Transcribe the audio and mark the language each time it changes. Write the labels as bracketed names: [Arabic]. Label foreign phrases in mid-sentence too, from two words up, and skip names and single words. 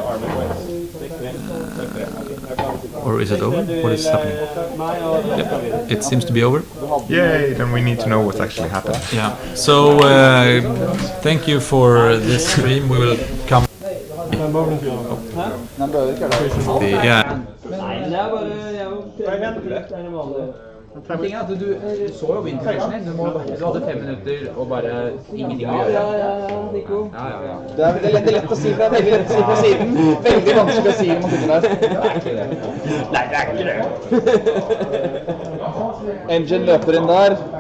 [English] Or is it over? What is happening? Yep. It seems to be over. Yay! Then we need to know what actually happened. Yeah. So thank you for this stream. We will come. Yeah. [Norwegian] Tingen at du så jo Invitational, du hadde 5 minutter og bare ingenting å gjøre. Nico. Det er lett å si fra, veldig lett å si fra siden. Veldig vanskelig å si når man sitter der. Nei, det er ikke det. Engine løper inn der.